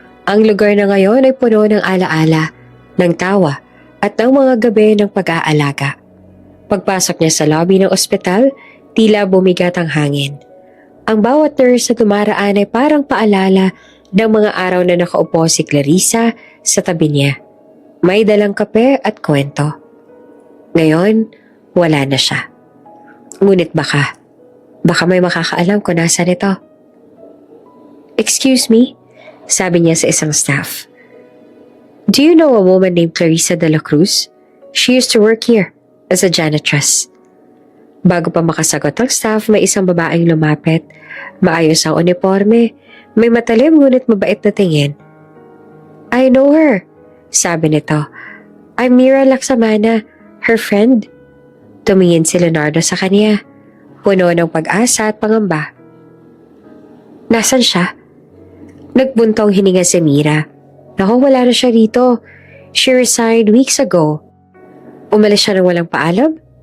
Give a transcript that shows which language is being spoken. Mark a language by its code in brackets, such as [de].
[tl] Ang lugar na ngayon ay puno ng alaala, ng tawa, at ng mga gabi ng pag-aalaga. Pagpasok niya sa lobby ng ospital, tila bumigat ang hangin. Ang bawat nurse na dumaraan ay parang paalala ng mga araw na nakaupo si Clarissa sa tabi niya. May dalang kape at kwento. Ngayon, wala na siya. Ngunit baka may makakaalam kung nasaan ito. [en] "Excuse me?" [tl] sabi niya sa isang staff. [en] "Do you know a woman named Clarissa de la Cruz?" She used to work here as a janitress. [tl] Bago pa makasagot ang staff, may isang babaeng lumapit. Maayos ang uniforme, may matalim ngunit mabait na tingin. [en] I know her, [tl] sabi nito. [en] I'm Mira Laksamana, her friend. [tl] Tumingin si Leonardo sa kanya, puno ng pag-asa at pangamba. Nasaan siya? Nagbuntong hininga si Mira. Naku, wala na siya rito. [en] She resigned weeks ago. [tl] Umalis siya ng walang paalam?